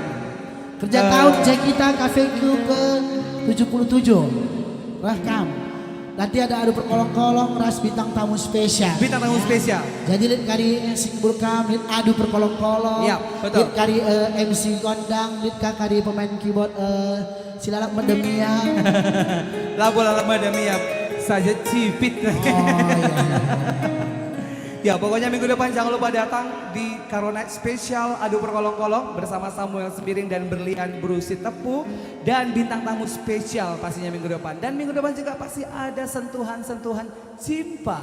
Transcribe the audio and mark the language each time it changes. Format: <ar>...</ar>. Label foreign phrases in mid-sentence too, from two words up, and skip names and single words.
<id>Kerja tahun Jackita Cafe Club ke 77. Rekam. Nanti ada adu perkolong-kolong ras bintang tamu spesial. Bintang tamu spesial. Jadi lihat kali MC Burkam, lihat adu perkolong-kolong. Iya, betul. Lihat kali MC Gondang, lihat kali pemain keyboard Silalak Medemia. Labu-labu madamia saja cipit. Oh iya. Ya pokoknya minggu depan jangan lupa datang di Caronight Special Adu Perkolong-Kolong bersama Samuel Sembiring dan Berlian Brusit Tepu dan bintang tamu spesial pastinya minggu depan. Dan minggu depan juga pasti ada sentuhan-sentuhan Cimpa.</id>